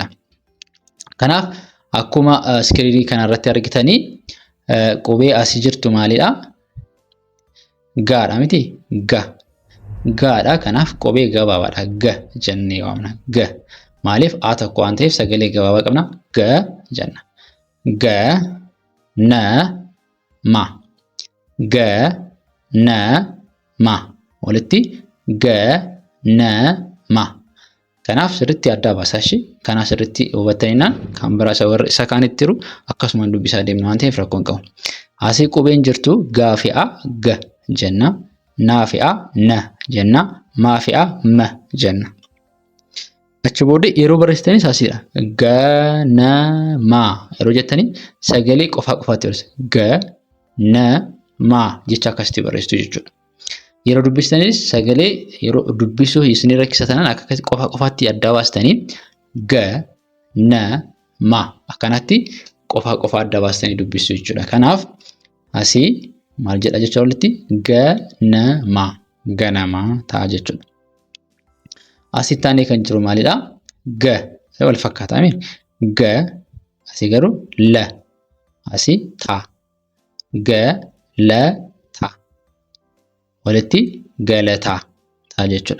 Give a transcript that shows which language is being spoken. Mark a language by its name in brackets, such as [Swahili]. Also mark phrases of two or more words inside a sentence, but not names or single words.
[Oromo] Kanaaf akkuma iskiriinii kanarratti argitanii qubee asii jirtu maalidha? Gaadha miti? Gaadha. Kanaaf qubee gabaabaadha. Ga jennee waamna. Ga maaliif A tokko waan ta'eef sagalee gabaabaa qabna. Ga jenna. Ga na ma. Ga na ma. Walitti ga na ma. Kanaaf sirriitti adda baasaa ishee. Kana sirriitti hubattaniinaan kan biraa isa kaanitti jiru akkasuma dubbisaa deemna waan ta'eef rakkoon qabu. Asii qubeen jirtu gaa fi a ga jenna. Naa fi a na jenna. Maa fi a ma jenna. Achi booda yeroo barreessitanis asiidha. Ga na ma yeroo jettanii sagalee qofaatti barreessa. Ga na ma jecha akkasitti barreessitu jechuudha. Yeroo dubbistaniis sagalee yeroo dubbisuu isin rakkisatan akka qofaatti adda baastanii ga na ma akkanatti qofa adda baastanii dubbisuu jechuudha. Kanaaf asii maal jedha jecha walitti ga na ma ganama ta'a jechuudha. Asii taanee kan jiru maalidha? Ga wal fakkaataa miti. Ga asii garuu la asii ta ga la walitti galataa ta'a jechuudha.